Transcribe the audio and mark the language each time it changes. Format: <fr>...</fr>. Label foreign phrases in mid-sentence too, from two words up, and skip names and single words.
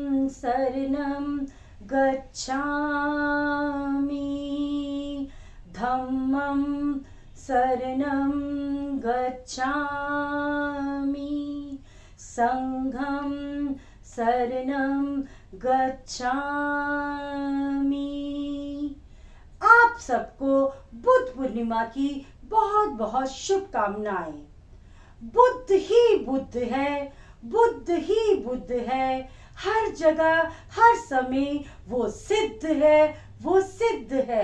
<pi>शरणं गच्छामि धम्मं शरणं गच्छामि संघं शरणं गच्छामि।</pi> <hi>आप सबको बुद्ध पूर्णिमा की बहुत बहुत शुभकामनाएं। बुद्ध ही बुद्ध है, बुद्ध ही बुद्ध है, हर जगह हर समय वो सिद्ध है, वो सिद्ध है।</hi>